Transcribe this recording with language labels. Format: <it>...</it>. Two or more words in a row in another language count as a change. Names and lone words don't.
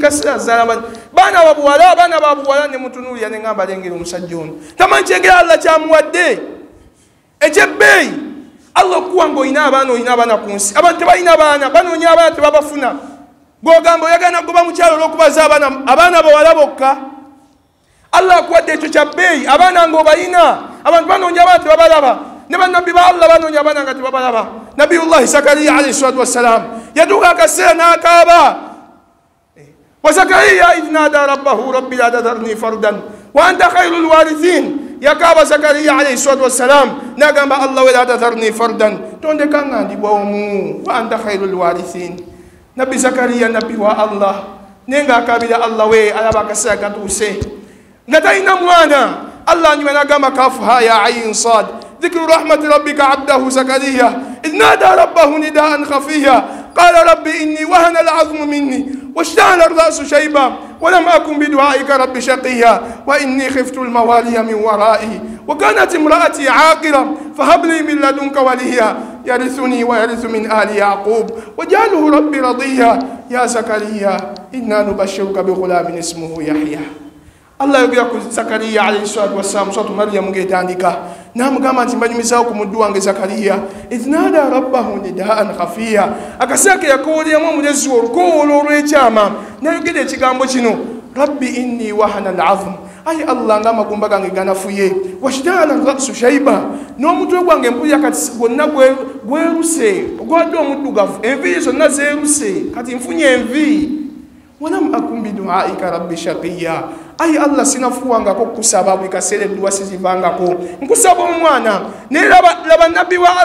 <lg>kaseera azaala baana babuwala ne mutunuulira ne ŋŋamba lengera omusajja ono tamanyi kyengera Allah kyamuwadde ekyebbeeyi Allah okuwa ng'olina abaana ku nsi abantu tebalina baana banoonya abaana tebabafuna gw'ogamba oyagala nagoba mukyala olw'okubaza abaana bawala bokka Allah akuwadde ekyo kya bbeeyi abaana ng'obalina abantu banoonya abaana tebabalaba ne bannabbi ba Allah banoonya abaana nga tebabalaba nabiyullahi Zakariya</lg> <ar>عليه الصلاة والسلام</ar> <lg>yaduuka akaseera n'akaaba</lg> <ar>وزكريا إذ نادى ربه رب لا تذرني فردا وأنت خير الوارثين</ar> <lg>yakaaba Zakariya</lg> <ar>عليه الصلاة والسلام</ar> <lg>n'agamba Allah we</lg> <ar>لا تذرني فردا</ar> <lg>tondeka nga ndi bw'omu</lg> <ar>وأنت خير الوارثين</ar> <lg>nabbi Zakariya nabbi wa Allah nenga akabira Allah we alaba akaseera katuuse nga talina mwana Allah anyuma n'agamba</lg> <ar>كاف ها يا عين صاد ذكر رحمة ربك عبده زكريا إذ نادى ربه نداء خفيا قال رب إني وهن العظم مني واشتعل الرأس شيبا ولم أكن بدعائك رب شقيا وإني خفت الموالي من ورائي وكانت امرأتي عاقرا فهب لي من لدنك وليا يرثني ويرث من آل يعقوب وجعله ربي رضيا يا زكريا إنا نبشرك بغلام اسمه</ar> <lg>يحيى Allah yogera ku Zakariya</lg> <ar>عليه الصلاة والسلام</ar> <lg>suratu Maryam ng'etandika n'amugamba nti mbanyumizawo ku muddu wange Zakariya</lg> <ar>إذ نادى ربه نداء خفيا</ar> <lg>akaseera ke yakooleramu omulezi olukoola olw'ekyama n'ayogera ekigambo kino</lg> <ar>رب إني وهن العظم</ar> <lg>ayi Allah nga amagumba gange ganafuye</lg> <ar>واشتعل الرأس شيبا</ar> <lg>n'omutwe gwange mpulira kati gwonna gweruse ogwadde omuddugavu enviiri zonna zeeruse kati nfunye envi</lg> <ar>ولم أكن بدعائك رب شقيا</ar> <lg>ayi Allah sinafuwangako kusaba buli kaseera edduwa sizivangako nkusaba omwana naye laba nabbi wa</lg>